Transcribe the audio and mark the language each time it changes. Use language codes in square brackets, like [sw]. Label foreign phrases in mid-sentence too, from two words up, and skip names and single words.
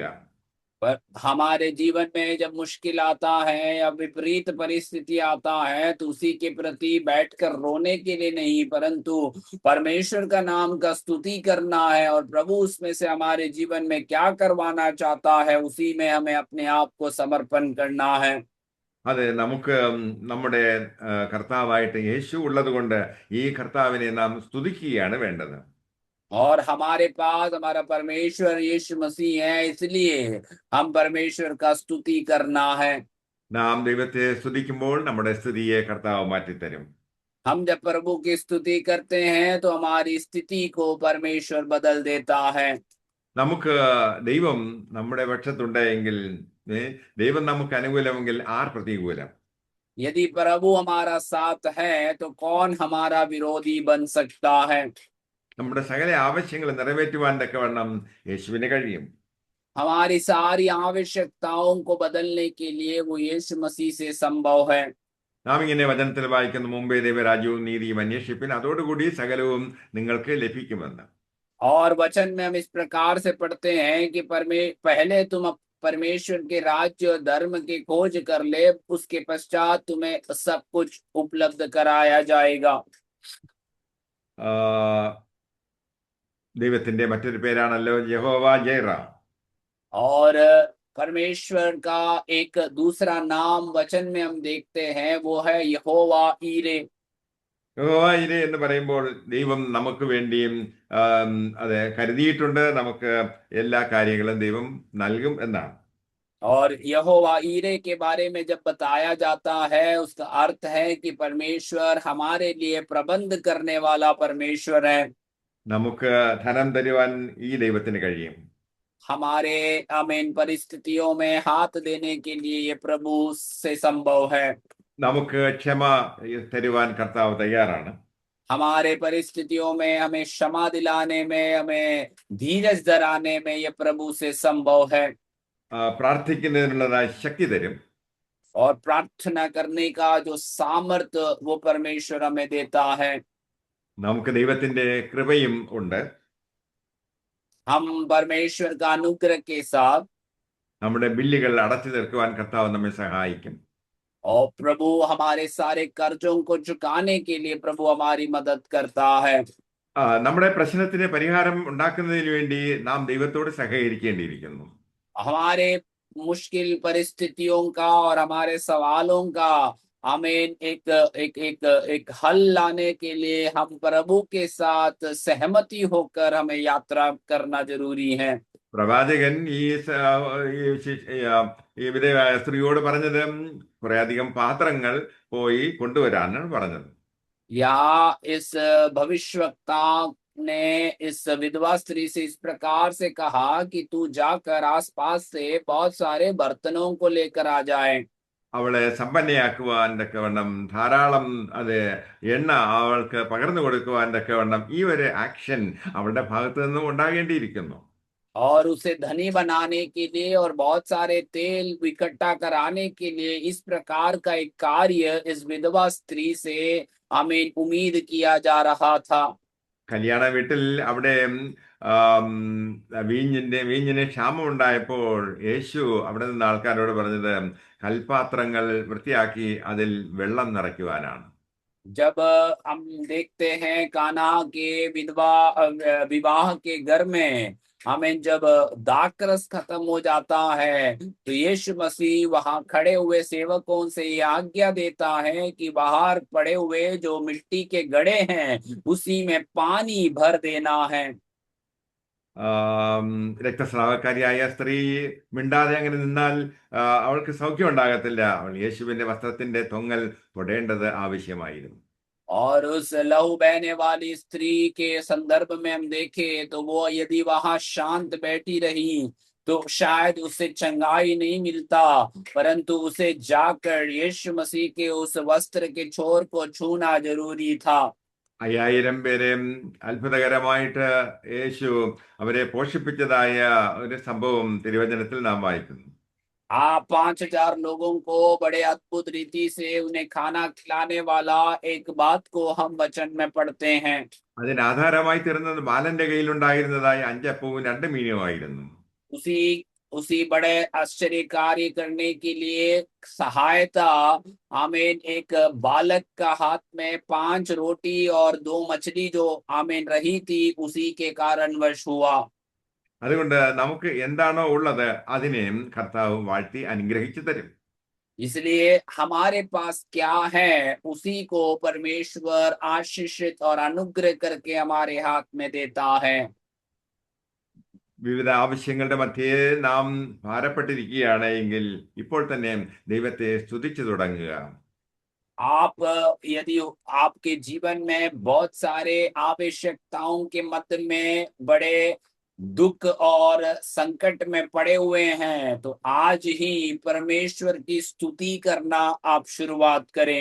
[hi] पर हमारे जीवन में जब मुश्किल आता है या विपरीत परिस्थिति आता है तो उसी के प्रति बैठकर रोने के लिए नहीं, परंतु परमेश्वर का नाम का स्तुति करना है और प्रभु उसमें से हमारे जीवन में क्या करवाना चाहता है उसी में हमें अपने आप को समर्पण करना है। [ml] അതെ, നമുക്ക് നമ്മുടെ കർത്താവായിട്ട് യേശു ഉള്ളത് കൊണ്ട് ഈ കർത്താവിനെ നാം സ്തുതിക്കുകയാണ് വേണ്ടത്. [hi] और हमारे पास हमारा परमेश्वर यीशु मसीह है, इसलिए हम परमेश्वर का स्तुति करना है। [ml] നാം ദൈവത്തെ സ്തുതിക്കുമ്പോൾ നമ്മുടെ സ്ഥിതിയെ കർത്താവ് മാറ്റിത്തരും. [hi] हम जब प्रभु की स्तुति करते हैं तो हमारी स्थिति को परमेश्वर बदल देता है। [ml] നമുക്ക് ദൈവം നമ്മുടെ പക്ഷത്തുണ്ടെങ്കിൽ, ദൈവം നമുക്ക് അനുകൂലമെങ്കിൽ ആർ പ്രതികൂലം? [hi] यदि प्रभु हमारा साथ है तो कौन हमारा विरोधी बन सकता है। [ml] നമ്മുടെ സകല ആവശ്യങ്ങൾ നിറവേറ്റുവാൻ തക്കവണ്ണം യേശുവിന് കഴിയും. [hi] हमारी सारी आवश्यकताओं को बदलने के लिए वो यीशु मसीह से संभव है। [ml] നാം ഇങ്ങനെ വചനത്തിൽ വായിക്കുന്ന മുമ്പേ ദൈവരാജ്യവും നീതിയും അന്വേഷിപ്പിൻ, അതോടുകൂടി സകലവും നിങ്ങൾക്ക് ലഭിക്കുമെന്ന്. [hi] और वचन में हम इस प्रकार से पढ़ते हैं कि पहले तुम परमेश्वर के राज्य और धर्म की खोज कर ले, उसके पश्चात तुम्हें सब कुछ उपलब्ध कराया जाएगा। [ml] ആ, ദൈവത്തിന്റെ മറ്റൊരു പേരാണല്ലോ യഹോവ ജൈറ. [hi] और परमेश्वर का एक दूसरा नाम वचन में हम देखते हैं, वो है यहोवा ईरे। [ml] യഹോവ ഇരെ എന്ന് പറയുമ്പോൾ ദൈവം നമുക്ക് വേണ്ടിയും ആം, അതെ കരുതിയിട്ടുണ്ട്, നമുക്ക് എല്ലാ കാര്യങ്ങളും ദൈവം നൽകും എന്നാണ്. [hi] और यहोवा ईरे के बारे में जब बताया जाता है, उसका अर्थ है कि परमेश्वर हमारे लिए प्रबंध करने वाला परमेश्वर है। [ml] നമുക്ക് ധനം തരുവാൻ ഈ ദൈവത്തിന് കഴിയും. [hi] हमारे आमीन परिस्थितियों में हाथ देने के लिए ये प्रभु से संभव है। [ml] നമുക്ക് ക്ഷമ തരുവാൻ കർത്താവ് തയ്യാറാണ്. [hi] हमारे परिस्थितियों में हमें क्षमा दिलाने में, हमें धीरज धराने में ये प्रभु से संभव है। [ml] പ്രാർത്ഥിക്കുന്നതിനുള്ളതായ ശക്തി തരും. [hi] और प्रार्थना करने का जो सामर्थ्य वो परमेश्वर हमें देता है। [ml] നമുക്ക് ദൈവത്തിന്റെ കൃപയും ഉണ്ട്. [hi] हम परमेश्वर का अनुग्रह के साथ, [ml] നമ്മുടെ ബില്ലുകൾ അടച്ചു തീർക്കുവാൻ കർത്താവ് നമ്മെ സഹായിക്കും. [hi] और प्रभु हमारे सारे कर्जों को चुकाने के लिए प्रभु हमारी मदद करता है। [ml] നമ്മുടെ प्रश्नത്തിന് പരിഹാരം ഉണ്ടാക്കുന്നതിന് വേണ്ടി നാം ദൈവത്തോട് സഹകരിക്കേണ്ടിയിരിക്കുന്നു. [hi] हमारे मुश्किल परिस्थितियों का और हमारे सवालों का हमें एक एक एक एक हल लाने के लिए हम प्रभु के साथ सहमति होकर हमें यात्रा करना जरूरी है। [ml] പ്രവാചകൻ ഈ വിധവയായ സ്ത്രീയോട് പറഞ്ഞത് കുറെ അധികം പാത്രങ്ങൾ പോയി കൊണ്ടുവരാനാണ് പറഞ്ഞത്. [hi] या इस भविष्यवक्ता ने इस विधवा स्त्री से इस प्रकार से कहा कि तू जाकर आसपास से बहुत सारे बर्तनों को लेकर आ जाए। [ml] അവളെ സമ്പന്നയാക്കുവാൻ തക്കവണ്ണം ധാരാളം അത് എണ്ണ അവൾക്ക് പകർന്നു കൊടുക്കുവാൻ തക്കവണ്ണം ഈ ഒരു ആക്ഷൻ അവളുടെ ഭാഗത്തു നിന്നും ഉണ്ടാകേണ്ടിയിരിക്കുന്നു. [hi] और उसे धनी बनाने के लिए और बहुत सारे तेल इकट्ठा कराने के लिए इस प्रकार का एक कार्य इस विधवा स्त्री से हमें उम्मीद किया जा रहा था। [ml] കല്യാണ വീട്ടിൽ അവിടെ വീഞ്ഞിന് ക്ഷാമം ഉണ്ടായപ്പോൾ യേശു അവിടെ നിന്ന് ആൾക്കാരോട് പറഞ്ഞത് കൽപാത്രങ്ങൾ വൃത്തിയാക്കി അതിൽ വെള്ളം നിറയ്ക്കുവാനാണ്. [hi] जब हम देखते हैं कान्हा के विधवा विवाह के घर में हमें जब दाखरस खत्म हो जाता है, तो यीशु मसीह वहां खड़े हुए सेवकों से ये आज्ञा देता है कि बाहर पड़े हुए जो मिट्टी के घड़े हैं उसी में पानी भर देना है। [ml] രക്തസ്രാവക്കാരിയായ സ്ത്രീ മിണ്ടാതെ അങ്ങനെ നിന്നാൽ അവൾക്ക് സൗഖ്യം ഉണ്ടാകത്തില്ല. അവൾ യേശുവിന്റെ വസ്ത്രത്തിന്റെ തൊങ്ങൽ തൊടേണ്ടത് ആവശ്യമായിരുന്നു. [hi] और उस लहू बहने वाली स्त्री के संदर्भ में हम देखें तो वो यदि वहां शांत बैठी रही तो शायद उसे चंगाई नहीं मिलता, परंतु उसे जाकर यीशु मसीह के उस वस्त्र के छोर को छूना जरूरी था। [ml] 5000 പേരെ അത്ഭുതകരമായിട്ട് യേശു അവരെ പോഷിപ്പിച്ചതായ ഒരു സംഭവം തിരുവചനത്തിൽ നാം വായിക്കുന്നു. [hi] आप 5,000 लोगों को बड़े अद्भुत रीति से उन्हें खाना खिलाने वाला एक बात को हम वचन में पढ़ते हैं। [ml] അതിന് ആധാരമായി തീർന്നത് ബാലന്റെ കയ്യിലുണ്ടായിരുന്നതായ 5 അപ്പവും 2 മീനുമായിരുന്നു. [hi] उसी उसी बड़े आश्चर्य कार्य करने के लिए सहायता आमीन एक बालक का हाथ में 5 रोटी और 2 मछली जो आमीन रही थी उसी के कारणवश हुआ। [ml] അതുകൊണ്ട് നമുക്ക് എന്താണോ ഉള്ളത് അതിനെ കർത്താവ് വാഴ്ത്തി അനുഗ്രഹിച്ചു തരും. [hi] इसलिए हमारे पास क्या है उसी को परमेश्वर आशीषित और अनुग्रह करके हमारे हाथ में देता है। [ml] വിവിധ ആവശ്യങ്ങളുടെ മധ്യേ നാം ഭാരപ്പെട്ടിരിക്കുകയാണ് എങ്കിൽ ഇപ്പോൾ തന്നെ ദൈവത്തെ സ്തുതിച്ചു തുടങ്ങുക. [hi] आप यदि आपके जीवन में बहुत सारे आवश्यकताओं के मध्य में बड़े दुख और संकट में पड़े हुए हैं, तो आज ही परमेश्वर की स्तुति करना आप शुरुआत करें।